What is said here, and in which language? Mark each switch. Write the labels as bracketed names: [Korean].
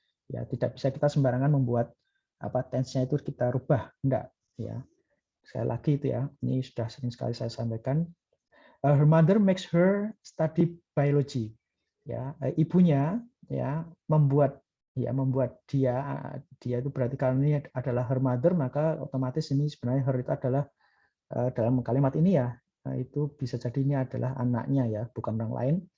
[Indonesian] Ya, tidak bisa kita sembarangan membuat tense-nya itu kita rubah, enggak, ya. Sekali lagi itu, ya, ini sudah sering sekali saya sampaikan. [English] Her mother makes her study biology. [Indonesian] Ya, ibunya, ya, membuat dia itu berarti kalau ini adalah her mother, maka otomatis ini sebenarnya her itu adalah dalam kalimat ini, ya, itu bisa jadi ini adalah anaknya, ya, bukan orang lain.